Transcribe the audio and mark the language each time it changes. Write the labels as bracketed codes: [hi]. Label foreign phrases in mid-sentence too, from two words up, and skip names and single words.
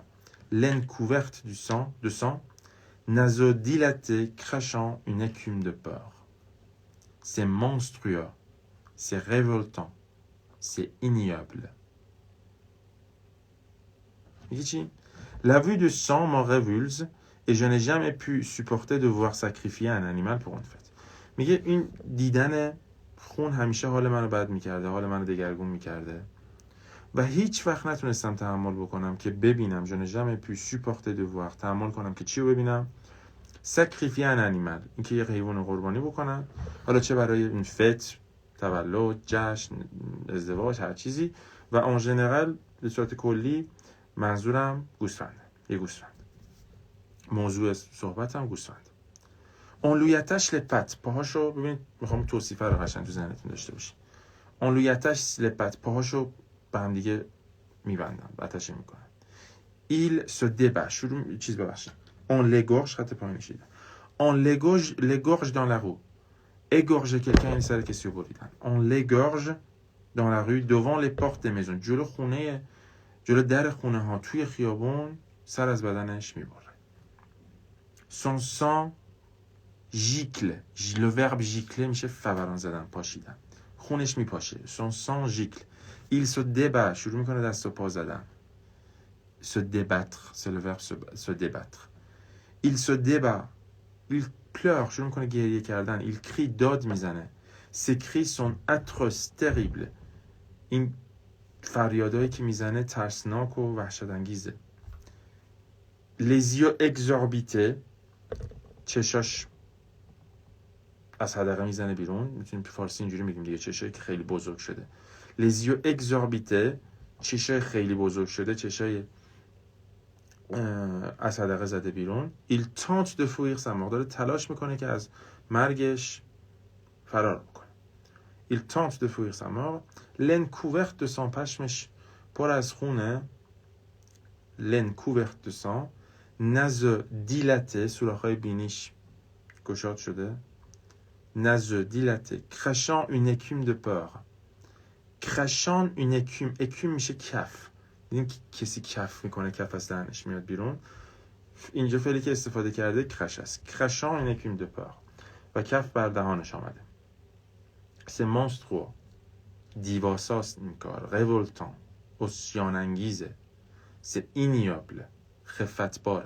[fr] Laine couverte de sang, naseaux dilatés, crachant une écume de peur. C'est monstrueux, c'est révoltant, c'est ignoble. La vue du sang m'en révulse et je n'ai jamais pu supporter de voir sacrifier un animal pour une fête. [fa] میگه این دیدن خون همیشه حال منو بد میکرده، حال منو دگرگون میکرده و هیچ وقت نتونستم تحمل بکنم که ببینم. [fr] je n'ai jamais pu supporter de voir، [fa] تحمل کنم که چی رو ببینم؟ [fr] sacrifier un animal، [fa] اینکه یه حیوان رو قربانی بکنن، حالا چه برای این فت، تولد، جشن، ازدواج، هر چیزی. و [fr] en général [fa] به صورت کلی منظورم گوسفنده، یه گوسفند. موضوع صحبتم گوسفند. [fr] on lui attache les pattes، [fa] پاهاشو ببینید، میخوام توصیفه رو قشنگ تو ذهنتون داشته باشید. [fr] on lui attache les pattes، [fa] پاهاشو به هم دیگه میبندن، آتشه میکنن. [fr] il se débat، on l'égorge، [fa] خط پایین شده. [fr] on l'égorge dans la rue، égorger quelqu'un [fa] یعنی سر کسی رو بریدن. [fr] on l'égorge dans la rue devant les portes des maisons، [fa] جلو در خونه ها، توی خیابون سر از بدنش میبره. [fr] son sang gicle، le verbe gicler [fa] میشه فوران زدن، پاشیدن، خونش میپاشه. [fr] son sang gicle. il se débat، [fa] شروع میکنه دست و پا زدن. [fr] se débattre، c'est le verbe se débattre. il se débat، il pleure، [fa] شروع میکنه گریه کردن. [fr] il crie، [fa] داد میزنه. [fr] ses cris sont atroces، terribles. [fa] این فریادایی که میزنه ترسناک و وحشت انگیزه. [fr] les yeux exorbités، [fa] چشاش از حدقه میزنه بیرون. میتونیم تو فارسی اینجوری میگیم دیگه، چشایی که خیلی بزرگ شده. [fr] les yeux exorbités، [fa] چشای خیلی بزرگ شده، چشای از حدقه زده بیرون. [fr] il tente de fuir sa mort، [fa] داره تلاش میکنه که از مرگش فرار بکنه. [fr] il tente de fuir sa mort. laine couverte de sang، [fa] پشمش پر از خونه. [fr] laine couverte de sang. naseaux dilatés، [fa] سوراخ‌های بینیش گشاد شده. [fr] naseaux dilatés، crachant une écume de peur. crachant une écume [fa] میشه کف. دیدیم که کسی کف میکنه، کف از دهنش میاد بیرون. اینجا فعلی که استفاده کرده کرش است. [fr] crachant une écume de peur، [fa] و کف بر دهانش آمده. [fr] c'est monstrueux، [fa] دیواساست این کار. révoltant، عصیان انگیزه. [fr] c'est ignoble، [fa] خفتباره.